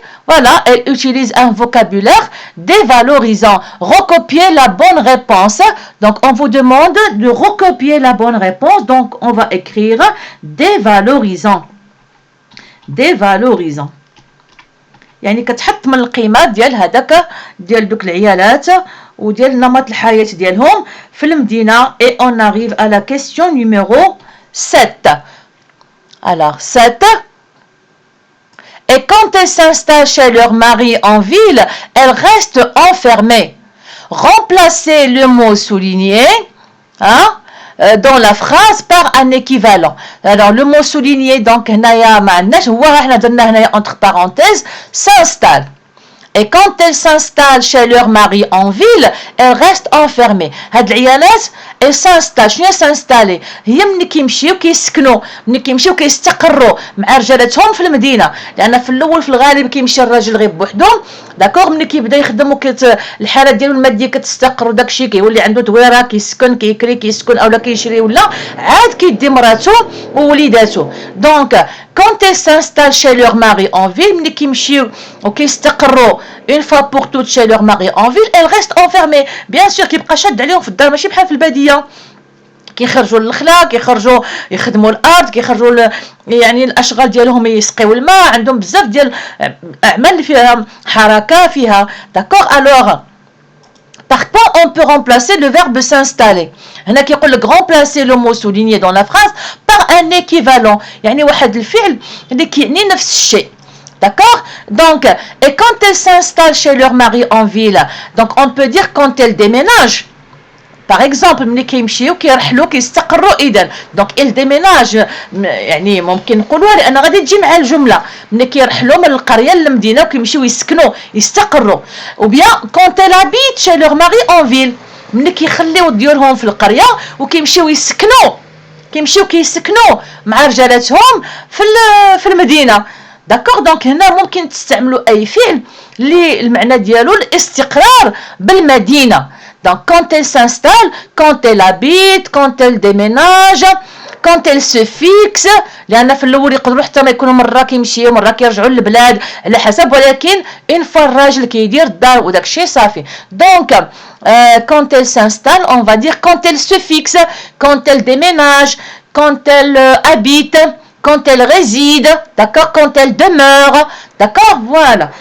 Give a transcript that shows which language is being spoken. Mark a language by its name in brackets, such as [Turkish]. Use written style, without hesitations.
[French] Voilà, elle utilise un vocabulaire dévalorisant. Recopier la bonne réponse. Donc, on vous demande de recopier la bonne réponse. Donc, on va écrire dévalorisant. Dévalorisant. [Arabic] يعني كتحط من القيمات ديال هذاك ديال دوك العيالات وديال نمط الحياة ديالهم في المدينة. [French] Et on arrive à la question numéro 7. Alors, 7. Et quand elles s'installent chez leur mari en ville, elles restent enfermées. Remplacez le mot souligné dans la phrase par un équivalent. Alors, le mot souligné, donc, entre parenthèses, s'installe. Et quand elles s'installent chez leur mari en ville, elles restent enfermées. [Arabic] هاد العيالات [French] elles s'installent. [Arabic] شنو s'installer؟ هي ملي كيمشيو كيسكنوا، ملي كيمشيو كيستقروا مع رجالاتهم في المدينة، لأن في الأول في الغالب كيمشي الراجل غير بوحدو. داكوغ ملي كيبدا يخدم الحالة ديالو المادية كتستقر وداكشي كيولي عنده دويرة كيسكن كيكري كيسكن أولا كيشري ولا عاد كيدي مراتو ووليداتو. [French] دونك quand elles s'installent chez leur mari en ville, [Arabic] ملي كيمشيو وكيستقروا [French] une fois pour toutes chez leur mari en ville, elles restent enfermées. Bien sûr [Arabic] كيبقى شاد عليهم في الدار ماشي بحال في البادية. كيخرجوا للخلا كيخرجوا يخدموا الارض كيخرجوا يعني الاشغال ديالهم يسقيو الماء، عندهم بزاف ديال اعمال اللي فيها حركه فيها. [French] داكوغ الوغ par quoi on peut remplacer le verbe s'installer. [Arabic] هنا كيقول لك [French] remplacer le mot souligné dans la phrase par un équivalent، [Arabic] يعني واحد الفعل اللي كيعني نفس الشيء. [French] D'accord? Donc, et quand elles s'installent chez leur mari en ville, donc on peut dire quand elles déménagent. Par exemple, [Arabic] ملي كيمشيو كيرحلوا كيستقروا إذا [French] donc elles déménagent [Arabic] يعني ممكن نقولوها لأن غادي تجي مع الجملة ملي كيرحلوا من القرية للمدينة وكيمشيو يسكنوا يستقروا. [French] ou bien quand elles habitent chez leur mari en ville [Arabic] ملي كيخليو ديورهم في القرية وكيمشيو يسكنوا مع رجالاتهم في المدينة. داكوغ دونك هنا ممكن تستعملوا أي فعل اللي المعنى ديالو الاستقرار بالمدينة. [French] Donc, quand elle s'installe, quand elle habite, quand elle déménage, quand elle se fixe. [Arabic] لأن في الأول يقدروا حتى ما يكونوا مرة كيمشيو مرة كيرجعوا للبلاد على حسب، ولكن [French] une fois [Arabic] الراجل كيدير الدار وداك الشيء صافي. [French] Donc, quand elle s'installe, on va dire quand elle se fixe, quand elle déménage, quand elle habite, quand elle réside, d'accord, quand elle demeure, d'accord, voilà.